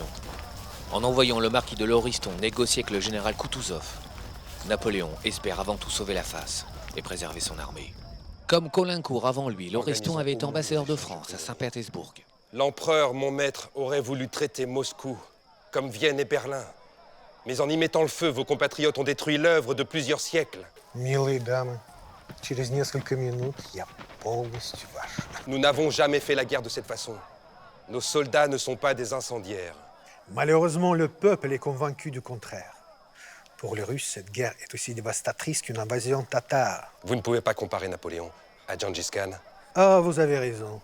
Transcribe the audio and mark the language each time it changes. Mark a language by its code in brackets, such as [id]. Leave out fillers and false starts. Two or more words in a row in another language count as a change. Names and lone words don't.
[fr] En envoyant le marquis de Lauriston négocier avec le général Koutouzov, Napoléon espère avant tout sauver la face et préserver son armée. Comme Caulaincourt avant lui, Lauriston avait été ambassadeur de France à Saint-Pétersbourg. L'empereur, mon maître, aurait voulu traiter Moscou, comme Vienne et Berlin. Mais en y mettant le feu, vos compatriotes ont détruit l'œuvre de plusieurs siècles. [ru] Милые дамы, через несколько минут я полностью ваш. [fr] Nous n'avons jamais fait la guerre de cette façon. Nos soldats ne sont pas des incendiaires. Malheureusement, le peuple est convaincu du contraire. Pour les Russes, cette guerre est aussi dévastatrice qu'une invasion tatare. Vous ne pouvez pas comparer Napoléon à Gengis Khan. Ah, vous avez raison.